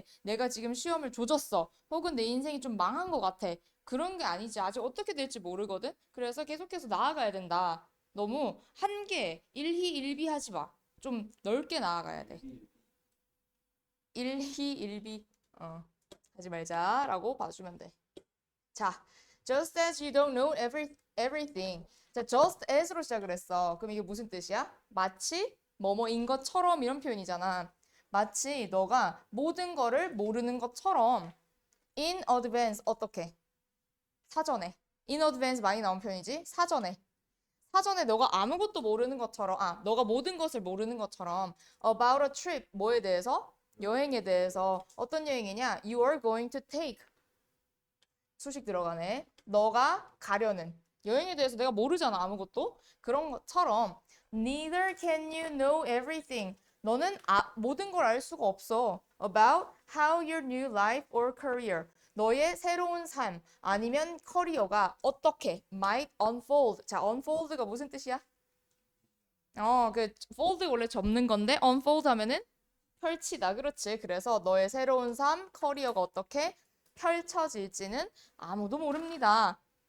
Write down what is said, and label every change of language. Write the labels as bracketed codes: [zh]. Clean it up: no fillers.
[ko] 내가 지금 시험을 조졌어. 혹은 내 인생이 좀 망한 것 같아. 그런 게 아니지. 아직 어떻게 될지 모르거든? 그래서 계속해서 나아가야 된다. 너무 한계, 일희일비 하지 마. 좀 넓게 나아가야 돼. 일희일비, 하지 말자라고 봐주면 돼. 자, [en] just as you don't know everything. [ko] 자, just as로 시작을 했어. 그럼 이게 무슨 뜻이야? 마치 뭐뭐인 것처럼 이런 표현이잖아. 마치 너가 모든 거를 모르는 것처럼 [en] in advance [ko] 어떻게? 사전에. in advance 많이 나온 표현이지? 사전에. 사전에 너가 아무것도 모르는 것처럼, 너가 모든 것을 모르는 것처럼 [en] about a trip, [ko] 뭐에 대해서? 여행에 대해서. 어떤 여행이냐? [en] You are going to take. [ko] 수식 들어가네. 너가 가려는 여행에 대해서 내가 모르잖아 아무것도. 그런 것처럼 [en] neither can you know everything. [ko] 너는 모든 걸 알 수가 없어. [en] about how your new life or career. [ko] 너의 새로운 삶 아니면 커리어가 어떻게 [en] might unfold. [ko] 자, unfold가 무슨 뜻이야? 그 fold 원래 접는 건데 unfold 하면은 펼치다. 그렇지. 그래서 너의 새로운 삶, 커리어가 어떻게 펼쳐질지는 아무도 모릅니다.